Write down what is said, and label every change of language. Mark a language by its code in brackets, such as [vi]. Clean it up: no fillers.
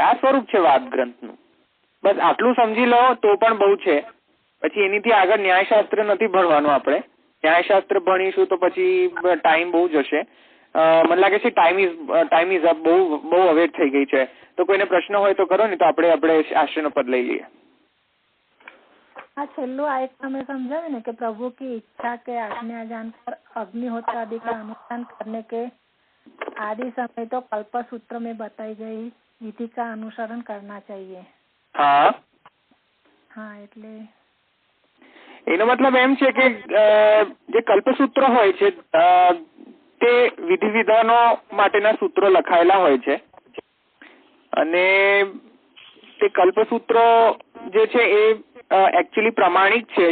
[gu] આ સ્વરૂપ છે વાદ ગ્રંથનું. બસ આટલું સમજી લો તો પણ બહુ છે. પછી એનીથી આગળ ન્યાયશાસ્ત્ર નથી ભણવાનું. આપણે ન્યાયશાસ્ત્ર ભણીશું તો પછી ટાઈમ બહુ જશે. મને લાગે છે [en] Time is up. [gu] બહુ અવેટ થઈ ગઈ છે. તો કોઈને પ્રશ્ન હોય તો કરો, ને તો આપણે આશ્રયનો પદ લઈ લઈએ. [hi] हाँ, [gu] छेल्लू आ एक [hi] हमें समझा ने कि प्रभु की इच्छा के आज्ञा जानकर अग्निहोत्र आदि का अनुष्ठान करने के आदि समय तो कल्प सूत्र में बताई गई विधि का अनुसरण करना चाहिए. हाँ, [gu] હા એટલે એનો મતલબ એમ છે કે જે કલ્પસૂત્રો હોય છે તે વિધિ વિધાનો માટેના સૂત્રો લખાયેલા હોય છે અને તે કલ્પસૂત્રો જે છે એ એકચ્યુઅલી પ્રમાણિક છે.